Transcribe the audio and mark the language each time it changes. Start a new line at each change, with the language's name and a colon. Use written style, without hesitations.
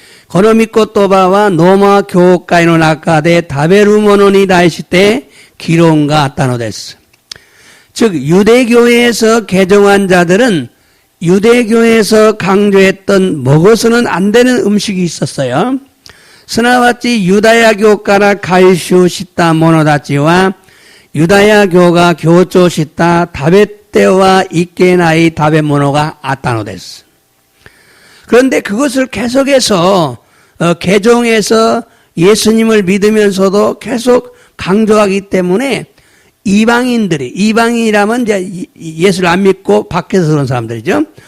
Japanese: 고노미코 또바와 노마 교회の中で食べるものに対して議論があったのです。
Korean: 즉 유대교회에서 개종한 자들은 유대교회에서 강조했던 먹어서는 안 되는 음식이 있었어요.
Japanese: すなわちユダヤ教から回収したものたちはユダヤ教が強調した食べてはいけない食べ物があったのです。
Korean: 그런데 그것을 계속해서 개종해서 예수님을 믿으면서도 계속 강조하기 때문에 이방인이라면 이제 예수를 안 믿고 밖에서 그런 사람들이죠.